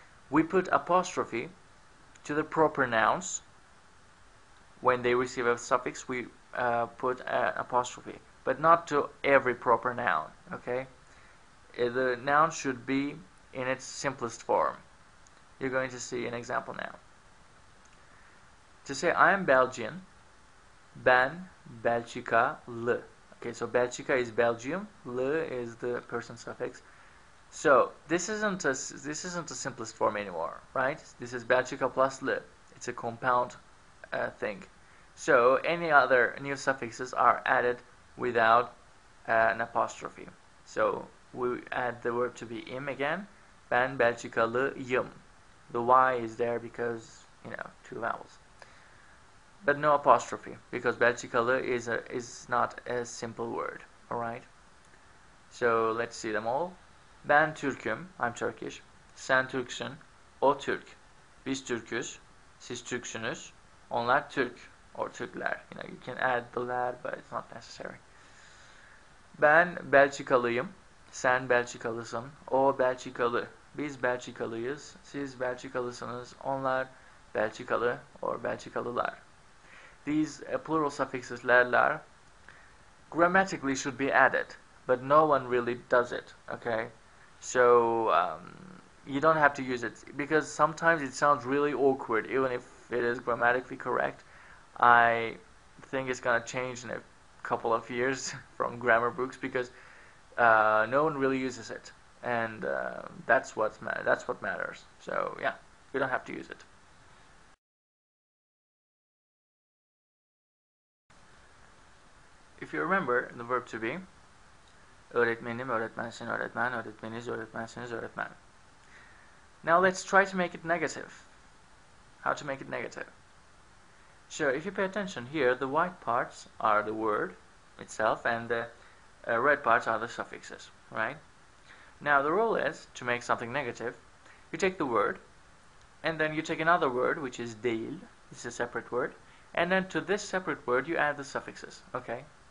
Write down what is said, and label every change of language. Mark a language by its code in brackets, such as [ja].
[en] We put apostrophe to the proper nouns. When they receive a suffix, we put an apostrophe, but not to every proper noun, okay? The noun should be in its simplest form. You're going to see an example now. To say I am Belgian, [tr] ben Belçikalı. [en] Okay, so Belçika is Belgium, lı is the person suffix. So this isn't the simplest form anymore, right? This is Belçika plus lı. It's a compound thing. So any other new suffixes are added without an apostrophe. So we add the verb to be im again. [tr] Ben Belçikalıyım. [en] The Y is there because, two vowels. But no apostrophe, because Belçikalı is not a simple word. Alright? So let's see them all. [tr] Ben Türk'üm, [en] I'm Turkish. [tr] Sen Türksün, o Türk. Biz Türk'üz, siz Türksünüz. Onlar Türk, [en] or [tr] Türkler. [en] You can add the ler, but it's not necessary. [tr] Ben Belçikalıyım, sen Belçikalısın, o Belçikalı. Biz Belçikalıyız, siz Belçikalısınız. Onlar Belçikalı, [en] or [tr] Belçikalılar. [en] These plural suffixes ler grammatically should be added, but no one really does it, okay? So you don't have to use it, because sometimes it sounds really awkward, even if it is grammatically correct. I think it's gonna change in a couple of years from grammar books, because no one really uses it, and that's what matters. So yeah, you don't have to use it. If you remember the verb to be, [tr] öğretmenim, öğretmensin, öğretmen, öğretmeniz, öğretmensiniz, öğretmen. [en] Now let's try to make it negative. How to make it negative? Sure, if you pay attention here, the white parts are the word itself, and the red parts are the suffixes, right? Now the rule is, to make something negative, you take the word, and then you take another word, which is değil, this is a separate word, and then to this separate word you add the suffixes, okay?